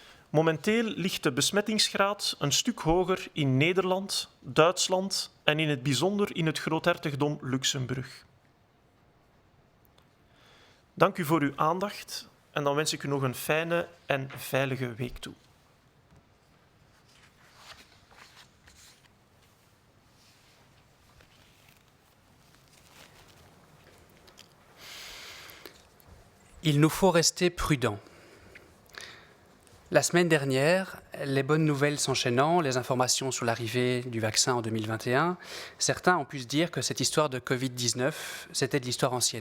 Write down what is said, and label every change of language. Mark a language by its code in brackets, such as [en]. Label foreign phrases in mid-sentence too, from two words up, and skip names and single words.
[nl] Momenteel ligt de besmettingsgraad een stuk hoger in Nederland, Duitsland en in het bijzonder in het Groothertogdom Luxemburg. Dank u voor uw aandacht en dan wens ik u nog een fijne en veilige week toe. [fr] Il nous faut rester prudents. La semaine dernière, les bonnes nouvelles s'enchaînant, les informations sur l'arrivée du vaccin en 2021, certains ont pu se dire que cette histoire de Covid-19, c'était de l'histoire ancienne.